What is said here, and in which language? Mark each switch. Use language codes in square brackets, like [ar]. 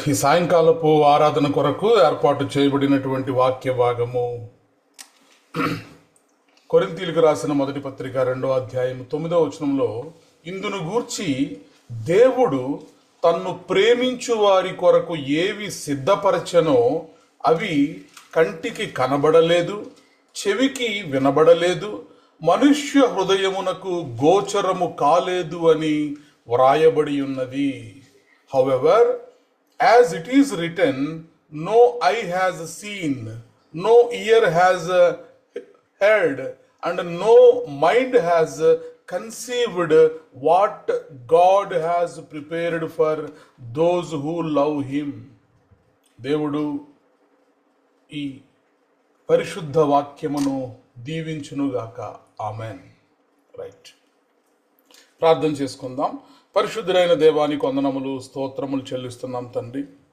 [te] ఈ సాయంకాలపు ఆరాధన కొరకు ఏర్పాటు చేయబడినటువంటి వాక్య భాగము కొరింథీయులకు రాసిన మొదటి పత్రిక 2వ అధ్యాయం 9వ వచనంలో, ఇందును గూర్చి దేవుడు తన్ను ప్రేమించు వారి కొరకు ఏవి సిద్ధపరచెనో అవి కంటికి కనబడలేదు, చెవికి వినబడలేదు, మనుష్య హృదయమునకు గోచరము కాలేదు అని వ్రాయబడి ఉన్నది. [en] However, as it is written, no eye has seen, no ear has heard, and no mind has conceived what God has prepared for those who love him. [te] దేవుడు ఈ పరిశుద్ధ వాక్యమును దీవించునుగాక. ఆమెన్. రైట్. ప్రార్థన చేసుకుందాం. పరిశుద్ధులైన దేవానికి వందనములు, స్తోత్రములు చెల్లిస్తున్నాం తండ్రి.